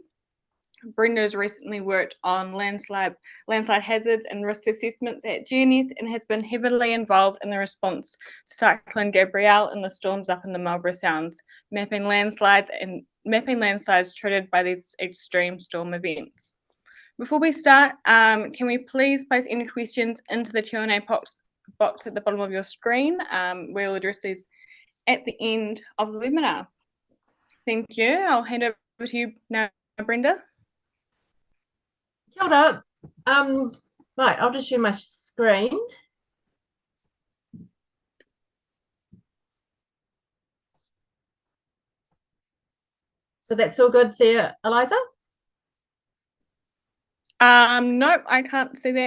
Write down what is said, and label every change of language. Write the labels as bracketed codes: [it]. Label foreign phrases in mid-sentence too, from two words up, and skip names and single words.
[en] Brenda has recently worked on landslide hazards and risk assessments at GNS and has been heavily involved in the response to Cyclone Gabrielle and the storms up in the Marlborough Sounds, mapping landslides triggered by these extreme storm events. Before we start, can we please place any questions into the Q&A box at the bottom of your screen? We'll address these at the end of the webinar. Thank you. I'll hand over to you now, Brenda. [mi] Kia ora. [en] Right, I'll just share my screen. So that's all good there, Eliza? Nope, I can't see that.